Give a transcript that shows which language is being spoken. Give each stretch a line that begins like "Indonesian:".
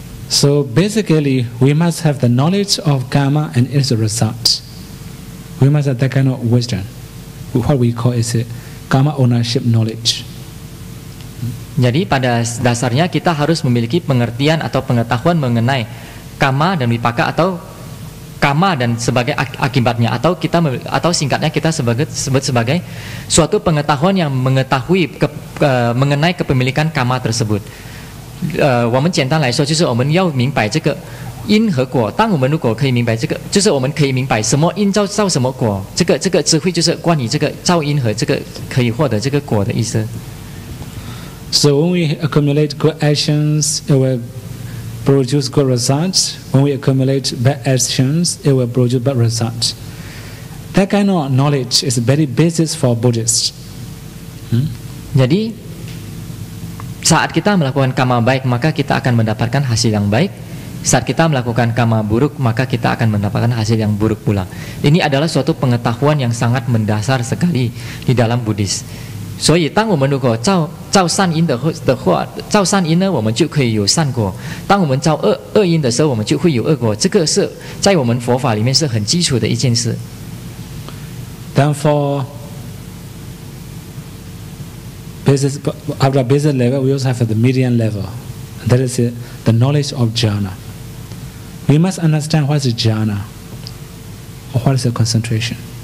English: So basically, we must have the knowledge of karma and its result. We must have that kind of wisdom. What we call is karma ownership knowledge.
Indonesian: Jadi pada dasarnya kita harus memiliki pengertian atau pengetahuan mengenai karma dan wipaka atau karma dan sebagai akibatnya atau singkatnya kita sebut sebagai suatu pengetahuan yang mengetahui mengenai kepemilikan karma tersebut.
Chinese: 我们简单来说，就是我们要明白这个因和果。当我们如果可以明白这个，就是我们可以明白什么因造什么果。这个智慧就是关于这个造因和这个可以获得这个果的意思。
English: So when we accumulate good actions, it will produce good results. When we accumulate bad actions, it will produce bad results. That kind of knowledge is very basis for Buddhists.
Indonesian: Jadi saat kita melakukan karma baik, maka kita akan mendapatkan hasil yang baik. Saat kita melakukan karma buruk, maka kita akan mendapatkan hasil yang buruk pula. Ini adalah suatu pengetahuan yang sangat mendasar sekali di dalam Buddhis.
Chinese: 所以当我们如果造善因的话，造善因呢，我们就可以有善果。当我们造恶因的时候，我们就会有恶果。这个是在我们佛法里面是很基础的一件事。
English: Therefore, after basic level, we also have the medium level. That is the knowledge of jhana. We must understand what is jhana, or what is the concentration.